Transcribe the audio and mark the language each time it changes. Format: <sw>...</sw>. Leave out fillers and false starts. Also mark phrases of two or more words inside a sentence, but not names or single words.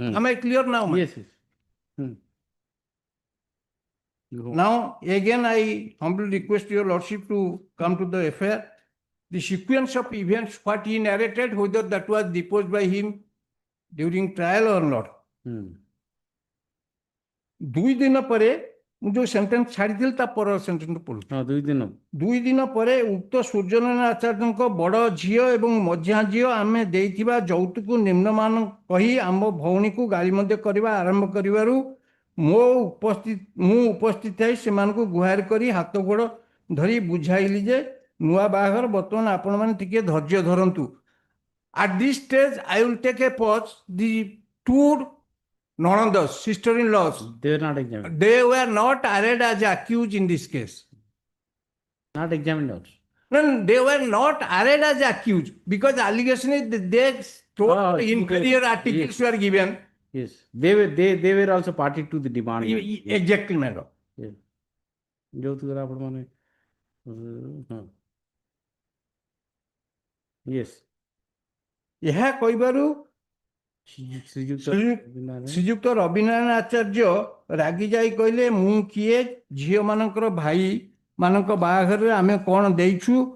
<en>Am I clear now? ma'am? Yes, yes. You Now again I humbly request your lordship to come to the affair. The sequence of events, what he narrated, whether that was deposed by him during trial or not.</en> <or>ଦୁଇ ଦିନ ପରେ ମୁଁ ଯୋଉ ସେଣ୍ଟେନ୍ସ ଛାଡ଼ିଥିଲି ତା ପର ସେଣ୍ଟେନ୍ସ ପଢୁଛି। ହଁ 2 ଦିନ। 2 ଦିନ ପରେ ଉକ୍ତ ସୂର୍ଯ୍ୟନାରାୟଣ ଆଚାର୍ଯ୍ୟଙ୍କ ବଡ଼ ଝିଅ ଏବଂ ମଝିଆ ଝିଅ ଆମେ ଦେଇଥିବା ଯୌତୁକ ନିମ୍ନମାନ କହି ଆମ ଭଉଣୀକୁ ଗାଳିମନ୍ଦ କରିବା ଆରମ୍ଭ କରିବାରୁ ମୁଁ ଉପସ୍ଥିତ ଥାଇ ସେମାନଙ୍କୁ ଗୁହାରି କରି ହାତ ଗୋଡ଼ ଧରି ବୁଝାଇଲି ଯେ ନୂଆ ବାହାଘର ବର୍ତ୍ତମାନ ଆପଣମାନେ ଟିକେ ଧୈର୍ଯ୍ୟ ଧରନ୍ତୁ।</or> <en>At this stage I will take a pause. The two Nonandas, sister-in-laws, They were not examined. they were not arraigned as accused in this case. Not examined also. No, they were not arraigned as accused because allegation is that they told inferior articles were given. Yes, they were also party to the demand. Exactly, madam. Yes.</en> <or>ଯୌତୁକ ଆପଣ ମାନେ yes. ଏହା କହିବାରୁ ଶ୍ରୀଯୁକ୍ତ ରବିନାରାୟଣ ଆଚାର୍ଯ୍ୟ ରାଗି ଯାଇ କହିଲେ ମୁଁ କିଏ ଝିଅ ମାନଙ୍କର ଭାଇ ମାନଙ୍କ ବାହାଘରରେ ଆମେ କଣ ଦେଇଛୁ</or>